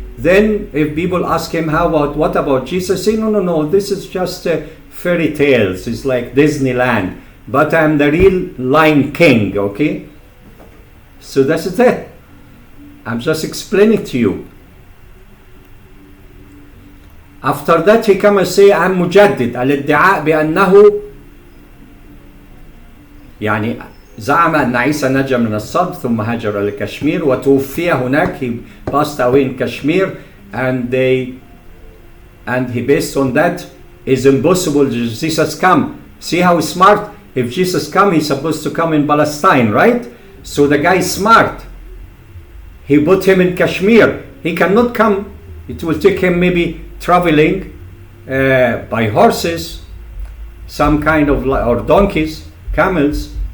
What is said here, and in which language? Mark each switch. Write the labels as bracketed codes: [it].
[en] Then if people ask him, what about Jesus? Say, no, this is just fairy tales. It's like Disneyland. But I'm the real Lion King, okay? So that's it. I'm just explaining to you. After that, he come and say, I'm mujaddid. [ar] الادعاء بأنه يعني زعم أن عيسى نجا من الصلب ثم هاجر إلى كشمير وتوفي هناك. [en] He passed away in Kashmir, and he based on that is impossible Jesus come. See how smart? If Jesus come, he's supposed to come in Palestine, right? So the guy is smart. He put him in Kashmir. He cannot come. It will take him maybe traveling by horses, some kind of, or donkeys, camels.